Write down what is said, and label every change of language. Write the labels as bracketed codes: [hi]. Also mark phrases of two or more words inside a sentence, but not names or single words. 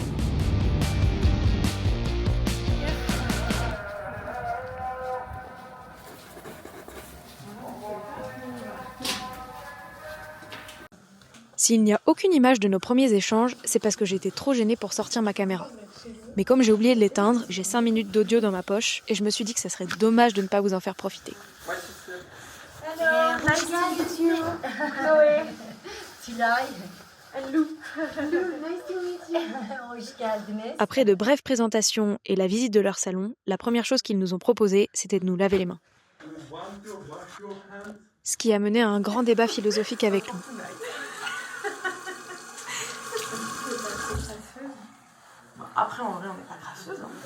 [fr] S'il n'y a aucune image de nos premiers échanges, c'est parce que j'étais trop gênée pour sortir ma caméra. Mais comme j'ai oublié de l'éteindre, j'ai 5 minutes d'audio dans ma poche et je me suis dit que ça serait dommage de ne pas vous en faire profiter. [en] Hello, nice to meet you. Chloé. Tilay. And Lou. Nice to meet you. [tr] Hoş geldiniz. [fr] Après de brèves présentations et la visite de leur salon, la première chose qu'ils nous ont proposé, c'était de nous laver les mains. Ce qui a mené à un grand débat philosophique avec nous. Après, en vrai, on n'est pas grasseuse.